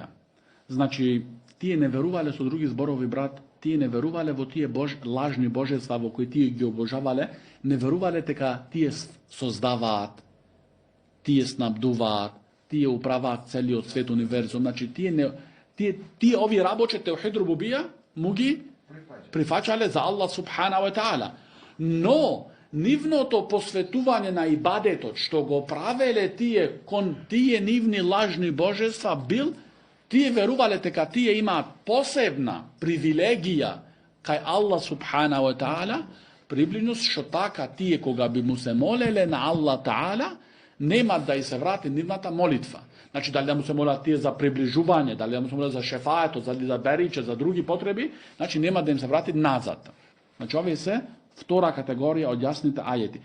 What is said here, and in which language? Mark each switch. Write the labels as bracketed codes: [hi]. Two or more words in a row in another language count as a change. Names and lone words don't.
[mk] Значи тие не верувале, со други зборови брат, тие не верувале во тие лажни божества во кои тие ги обожавале, не верувале дека тие создаваат, тие снабдуваат, tije upravat celиот свет универзум. Значи тие овие рабоче [ar] توحيد ربوبية [mk] му ги прифаќале за Аллах [ar] سبحانه وتعالى. [mk] Но нивното посветување на ибадетот што го правеле тие кон тие нивни лажни божества бил, тие верувале дека тие имаат посебна привилегија кај Аллах [ar] سبحانه وتعالى, [mk] приближно што така тие кога би му се молеле на Аллах таала, нема да и се врати нивната молитва. Значи, дали да му се молат тие за приближување, дали да му се молат за шефаето, дали за бериче, за други потреби, значи нема да им се врати назад. Значи, овие се втора категорија од јасните ајети.